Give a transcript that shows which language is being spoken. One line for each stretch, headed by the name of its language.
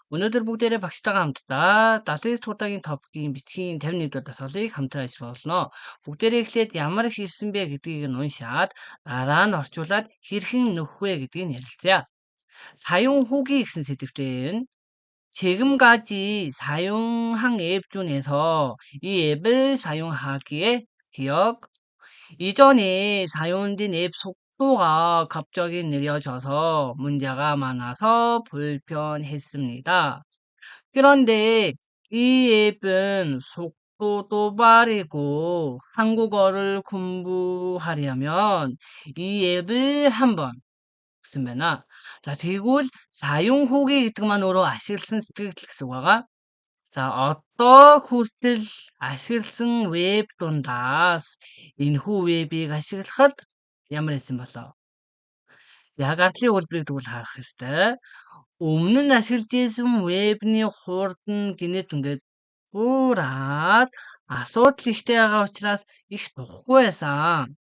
Mongolian: 오늘들 бүгдээрээ багштайгаа хамтдаа 79 дугаар удаагийн топикийн бичгийн 51 дугаар дасгалыг хамтран ажиллах болно. Бүгдээрээ эхлээд ямар их ирсэн бэ гэдгийг нь уншаад дараа нь орчуулад хэрхэн нөхөх вэ гэдгийг ярилцъя.
Korean: 사용 후기
Mongolian: гэсэн сэдвтэн
Korean: 지금까지 사용한 앱 중에서 이 앱을 사용하기에 기억, 이전에 사용된 앱 속도가 갑자기 느려져서 문제가 많아서 불편했습니다. 그런데 이 앱은 속도도 빠르고 한국어를 공부하려면 이 앱을 한번 쓰면아.
Mongolian: 자, тэгвэл 사용 후기 гэдэг маань өөрөө ашигласан сэтгэгдэл гэсэн үг байгаа. За, одоо хүртэл ашигласан веб дундаас энэхүү вебийг ашиглахад ямар байсан болоо? Яг ардлын үйлдвэрийг тэгвэл харах ёстой. Өмнө нь ашиглаж исэн вебний хурд нь гинэт ингээд буураад асуудал ихтэй байгаа учраас их тухгүй байсан.